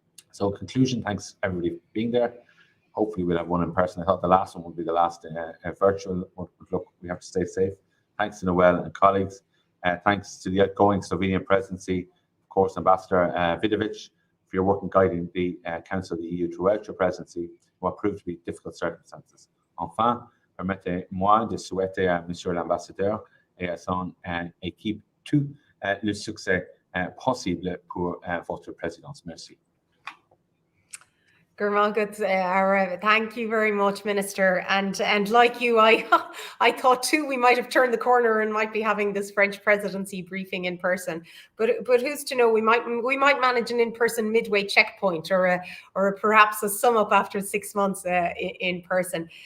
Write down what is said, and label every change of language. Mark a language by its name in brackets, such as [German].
[English] So in conclusion, thanks everybody for being there. Hopefully we'll have one in person. I thought the last one would be the last virtual. Look, we have to stay safe. Thanks to Noelle and colleagues. Thanks to the outgoing Slovenian presidency, of course, Ambassador Vidovic, for your work in guiding the Council of the EU throughout your presidency, what proved to be difficult circumstances. [French] Enfin, permettez-moi de souhaiter à Monsieur l'Ambassadeur et à son équipe tout le succès possible pour votre présidence. Merci. [English] Thank you very much, Minister. And like you, I thought too we might have turned the corner and might be having this French presidency briefing in person. But who's to know? We might manage an in-person midway checkpoint or perhaps a sum up after 6 months in person.